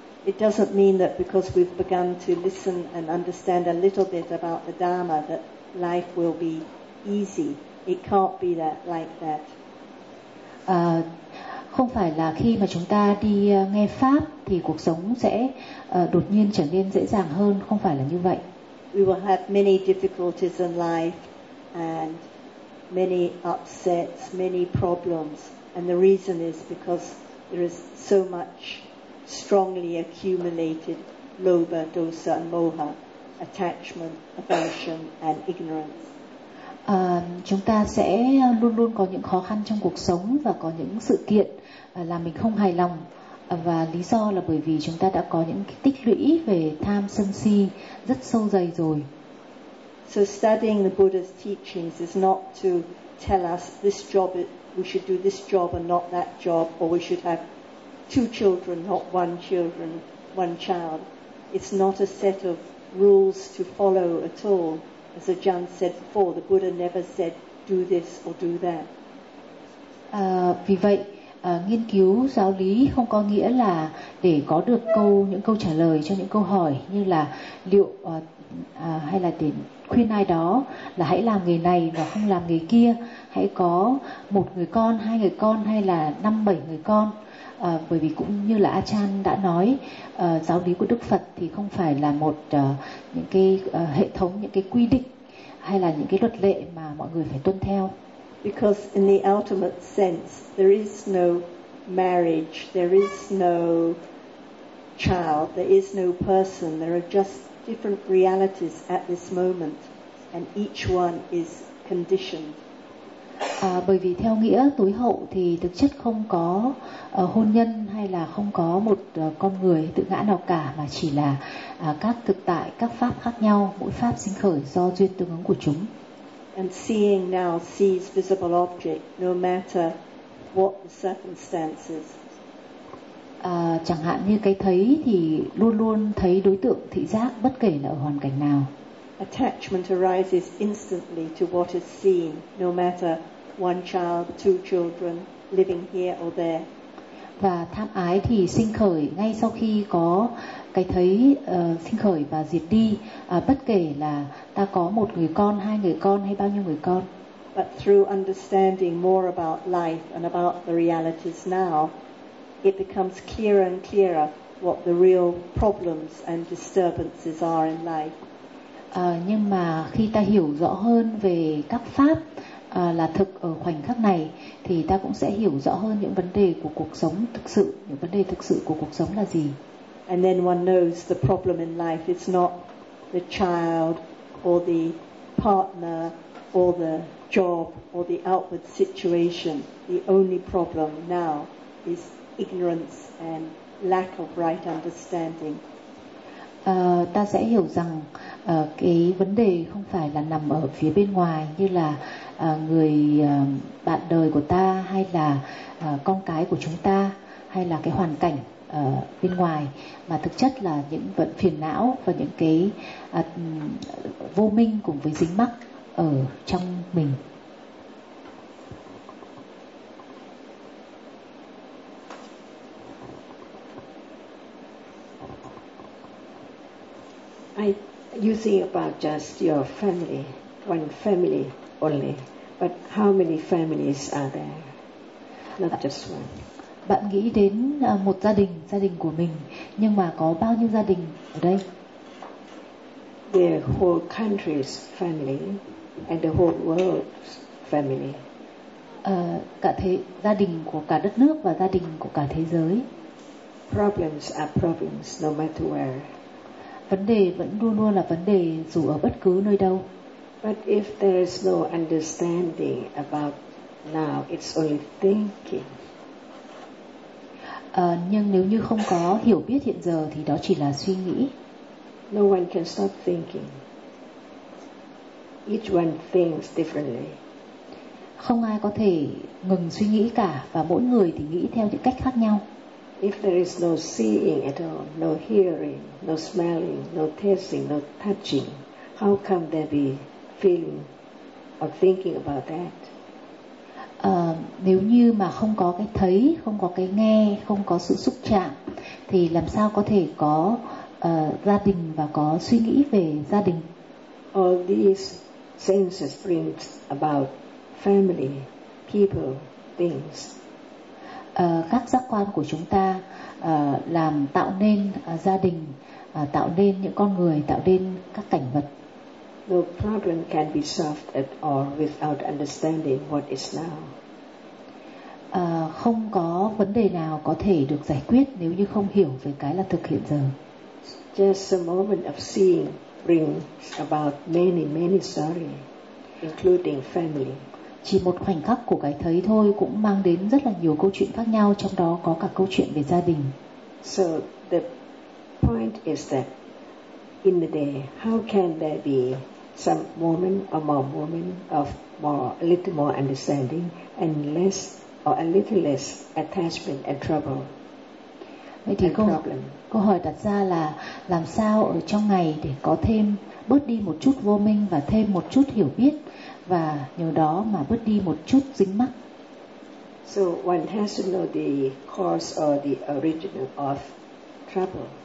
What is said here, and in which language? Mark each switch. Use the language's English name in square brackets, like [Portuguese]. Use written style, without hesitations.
[English] It doesn't mean that because we've begun to listen and understand a little bit about the Dharma that life will be easy. It can't be that like that. [Vietnamese] Không phải là khi mà chúng ta đi nghe pháp thì cuộc sống sẽ đột nhiên trở nên dễ dàng hơn, không phải là như vậy. [English] We will have many difficulties in life and many upsets, many problems, and the reason is because there is so much strongly accumulated lobha, dosa and moha, attachment, aversion and ignorance. [Vietnamese] Chúng ta sẽ luôn luôn có những khó khăn trong cuộc sống và có những sự kiện làm mình không hài lòng, và lý do là bởi vì chúng ta đã có những tích lũy về tham sân si rất sâu dày rồi. [English] So studying the Buddha's teachings is not to tell us this job, we should do this job and not that job, or we should have two children, not one children, one child. It's not a set of rules to follow at all. As Ajahn said before, the Buddha never said do this or do that. [Vietnamese] Vì vậy, nghiên cứu giáo lý không có nghĩa là để có được những câu trả lời cho những câu hỏi như là liệu hay là để khuyên ai đó là hãy làm nghề này và không làm nghề kia, hãy có một người con, hai người con hay là năm bảy người con. Bởi vì cũng như là Ajahn đã nói, giáo lý của Đức Phật thì không phải là một những cái hệ thống, những cái quy định hay là những cái luật lệ mà mọi người phải tuân theo. [English] Because in the ultimate sense, there is no marriage, there is no child, there is no person. There are just different realities at this moment, and each one is conditioned. [Vietnamese] Bởi vì theo nghĩa tối hậu thì thực chất không có hôn nhân hay là không có một con người tự ngã nào cả, mà chỉ là các thực tại, các pháp khác nhau, mỗi pháp sinh khởi do duyên tương ứng của chúng. [English] And seeing now sees visible object no matter what the circumstances. [Vietnamese] Chẳng hạn như cái thấy thì luôn luôn thấy đối tượng thị giác bất kể là ở hoàn cảnh nào. [English] Attachment arises instantly to what is seen, no matter one child, two children, living here or there. [Vietnamese] Và tham ái thì sinh khởi ngay sau khi có cái thấy sinh khởi và diệt đi, bất kể là ta có một người con, hai người con hay bao nhiêu người con. [English] But through understanding more about life and about the realities now, it becomes clearer and clearer what the real problems and disturbances are in life. [Vietnamese] Nhưng mà khi ta hiểu rõ hơn về các pháp là thực ở khoảnh khắc này, thì ta cũng sẽ hiểu rõ hơn những vấn đề của cuộc sống thực sự, những vấn đề thực sự của cuộc sống là gì. [English] And then one knows the problem in life is not the child or the partner or the job or the outward situation. The only problem now is ignorance and lack of right understanding. [Vietnamese] Ta sẽ hiểu rằng cái vấn đề không phải là nằm ở phía bên ngoài như là người bạn đời của ta hay là con cái của chúng ta hay là cái hoàn cảnh bên ngoài, mà thực chất là những vấn phiền não và những cái vô minh cùng với dính mắc ở trong mình. [English] You think about just your family, one family only, but how many families are there? Not just one. [Vietnamese] Bạn nghĩ đến một gia đình của mình, nhưng mà có bao nhiêu gia đình ở đây? [English] The whole country's family and the whole world's family. [Vietnamese] Cả thế gia đình của cả đất nước và gia đình của cả thế giới. [English] Problems are problems, no matter where. [Vietnamese] Vấn đề vẫn luôn luôn là vấn đề dù ở bất cứ nơi đâu. [English] But if there is no understanding about now, it's only thinking. [Vietnamese] Nhưng nếu như không có hiểu biết hiện giờ thì đó chỉ là suy nghĩ. [English] No one can stop thinking. Each one thinks differently. [Vietnamese] Không ai có thể ngừng suy nghĩ cả và mỗi người thì nghĩ theo những cách khác nhau. [English] If there is no seeing at all, no hearing, no smelling, no tasting, no touching, how come there be feeling or thinking about that? [Vietnamese] Nếu như mà không có cái thấy, không có cái nghe, không có sự xúc chạm thì làm sao có thể có gia đình và có suy nghĩ về gia đình? [English] All these senses bring about family, people, things. [Vietnamese] Các giác quan của chúng ta làm tạo nên gia đình, tạo nên những con người, tạo nên các cảnh vật. [English] No problem can be solved at all without understanding what is now. [Vietnamese] Không có vấn đề nào có thể được giải quyết nếu như không hiểu về cái là thực hiện giờ. [English] Just a moment of seeing brings about many, many sorrows, including family. [Vietnamese] Chỉ một khoảnh khắc của cái thấy thôi cũng mang đến rất là nhiều câu chuyện khác nhau, trong đó có cả câu chuyện về gia đình. [English] So the point is that in the day, how can there be some moment or more moment of more, a little more understanding and less or a little less attachment and trouble? [Vietnamese] Vậy thì câu hỏi đặt ra là làm sao ở trong ngày để có thêm bớt đi một chút vô minh và thêm một chút hiểu biết và nhờ đó mà bớt đi một chút dính mắc. [English] So one has to know the cause or the origin of trouble.